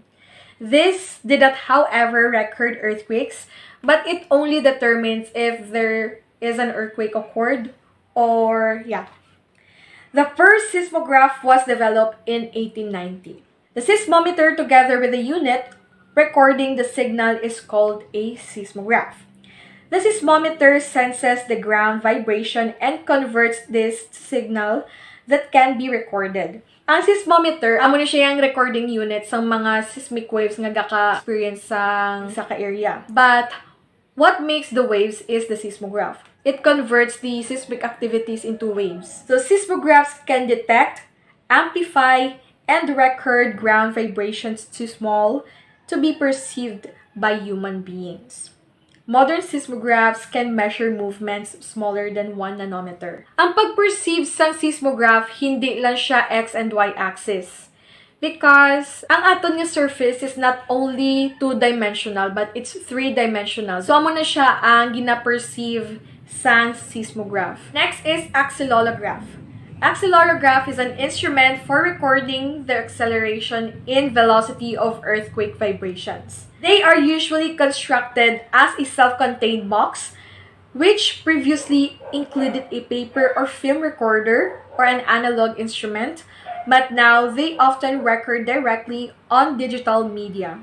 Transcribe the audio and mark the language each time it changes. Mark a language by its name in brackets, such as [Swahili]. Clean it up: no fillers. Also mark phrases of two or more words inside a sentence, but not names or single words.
[English] This did not, however, record earthquakes, but it only determines if there is an earthquake occurred or The first seismograph was developed in 1890. The seismometer, together with the unit recording the signal, is called a seismograph. The seismometer senses the ground vibration and converts this to signal that can be recorded. [Hiligaynon] Ang seismometer, amo na siya yung recording unit sa mga seismic waves nga gaka-experience sa ka-area. [English] But what makes the waves is the seismograph. It converts the seismic activities into waves. So seismographs can detect, amplify, and record ground vibrations too small to be perceived by human beings. Modern seismographs can measure movements smaller than 1 nanometer. [Hiligaynon] Ang pag-perceive sa seismograph, hindi lang siya [English] X and Y axis. Because [Hiligaynon] ang aton nga [English] surface is not only 2-dimensional, but it's 3-dimensional. So, [Hiligaynon] amo na siya ang gina-perceive sa seismograph. [English] Next is accelerometer. Accelerometer is an instrument for recording the acceleration in velocity of earthquake vibrations. They are usually constructed as a self-contained box, which previously included a paper or film recorder or an analog instrument, but now they often record directly on digital media.